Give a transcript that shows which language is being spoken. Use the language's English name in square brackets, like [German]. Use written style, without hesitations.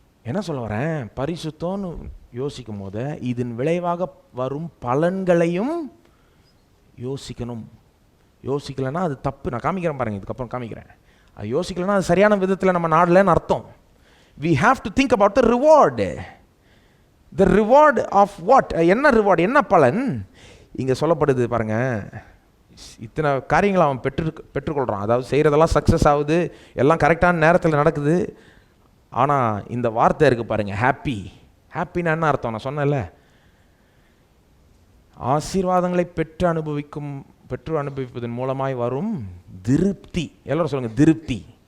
[Tamil] என்ன சொல்ல வரேன்? பரிசுத்தம்னு யோசிக்கும் போது இதன் விளைவாக வரும் பலன்களையும் யோசிக்கணும். யோசிக்கலைன்னா அது தப்பு. நான் காமிக்கிறேன் பாருங்கள், இதுக்கப்புறம் காமிக்கிறேன். அது யோசிக்கலைன்னா அது சரியான விதத்தில் நம்ம நாடலன்னு அர்த்தம். [English] We have to think about the reward. The reward of what? [Tamil] என்ன ரிவார்டு, என்ன பலன் இங்கே சொல்லப்படுது பாருங்க. இத்தனை காரியங்களை அவன் பெற்றுக்கொள்கிறான். அதாவது செய்கிறதெல்லாம் சக்ஸஸ் ஆகுது, எல்லாம் கரெக்டான நேரத்தில் நடக்குது. ஆனால் இந்த வார்த்தை இருக்குது பாருங்கள், ஹாப்பி. ஹாப்பின்னா என்ன அர்த்தம்? நான் சொன்னேன்ல, ஆசீர்வாதங்களை பெற்று அனுபவிப்பதன் மூலமாய் வரும் திருப்தி. எல்லாரும் சொல்லுங்கள், திருப்தி.